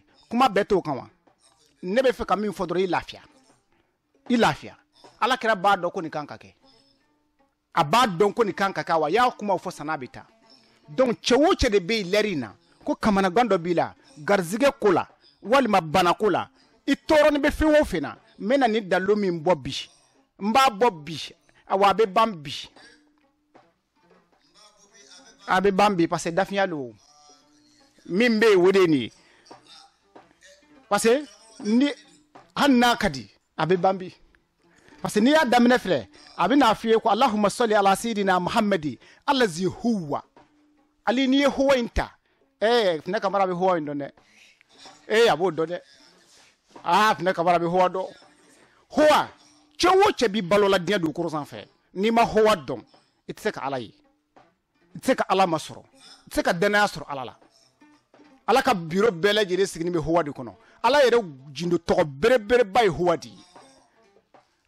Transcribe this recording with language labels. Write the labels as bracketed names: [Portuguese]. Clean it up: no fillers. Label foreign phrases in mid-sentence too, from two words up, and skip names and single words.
[Bambara] kuma bɛɛ t'o kan wa ne bɛ fɛ ka min fɔ dɔrɔn i lafiya ala kira b'a dɔn ko nin kan ka kɛ a b'a dɔn ko nin kan ka kɛ wa y'a kuma fɔ san'a bɛ taa donc cɛ o cɛ de bɛ yen lɛri in na ko kamanagan dɔ b'i la garizigɛ ko la walima bana ko la i tɔɔrɔnin bɛ fɛn o fɛn na n bɛ na ni dalilu min bɔ bi n b'a bɔ bi awa a bɛ ban bi [French] parce que [Bambara] dafiya don min bɛ yen o de ye nin ye [French] parce que [Bambara] ni hali n'a ka di a bɛ ban bi [French] parce que [Bambara] n'i y'a daminɛ filɛ a bɛ n'a f'i ye ko [Arabic] اللهم صل على سيدنا محمد الذي هو [Bambara] ali n'i ye huwa in ta Fune Kamara bɛ huwa in dɔn dɛ a b'o dɔn dɛ Fune Kamara bɛ huwa dɔn huwa cɛ o cɛ b'i balo la diɲɛ dugukolo sanfɛ n'i ma huwa dɔn i tɛ se ka ala ye i tɛ se ka ala masɔrɔ i tɛ se ka danaya sɔrɔ ala la ala ka biro bɛɛ lajɛlen sigini bɛ huwa de kɔnɔ ala yɛrɛ jindo tɔgɔ berebereba ye huwa de ye a